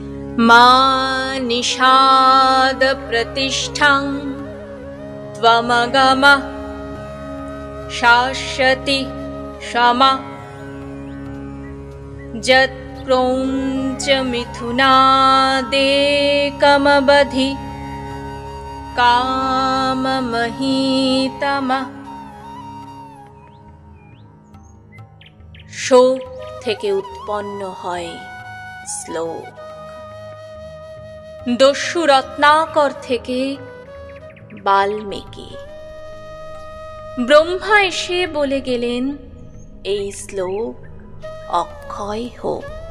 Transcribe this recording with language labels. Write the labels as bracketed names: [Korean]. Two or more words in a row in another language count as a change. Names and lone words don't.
[Sanskrit] मा निषाद प्रतिष्ठां त्वमगमः शाश्वती क्षमा यत्प्रौञ्च मिथुनादेकमवधि काममहीतमः। [Bangla] শোক থেকে উৎপন্ন হয় শ্লোক। দস্যু রত্নাকর থেকে বাল্মীকি। ব্রহ্মা এসে বলে গেলেন এই শ্লোক অক্ষয় হোক।